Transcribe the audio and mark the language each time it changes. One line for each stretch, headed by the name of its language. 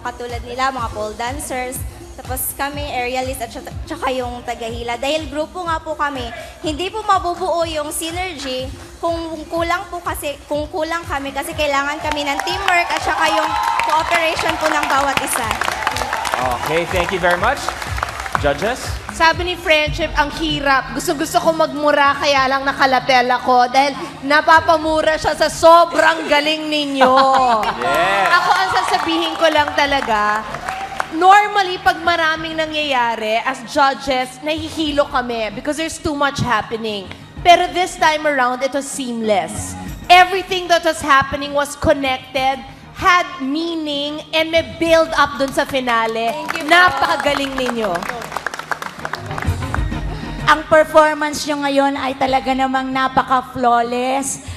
Filipino: Katulad nila, mga pole dancers, tapos kami, aerialist at saka yung tagahila. Dahil grupo nga po kami, hindi po mabubuo yung Synergy kung kulang kami kasi kailangan kami ng teamwork at saka yung cooperation po ng bawat isa.
English: Okay, thank you very much. Judges?
Filipino: Sabi ni Friendship, ang hirap. Gusto ko magmura, kaya lang nakalatel ako dahil napapamura siya sa sobrang galing ninyo.
English: Yes.
Filipino: Ako, ang sasabihin ko lang talaga, normally, pag maraming nangyayari, as judges, nahihilo kami
English: because there's too much happening. Pero this time around, it was seamless. Everything that was happening was connected, had meaning, and may build up dun sa finale. Thank you po.
Filipino: Napakagaling ninyo. Ang performance nyo ngayon ay talaga namang napaka-flawless.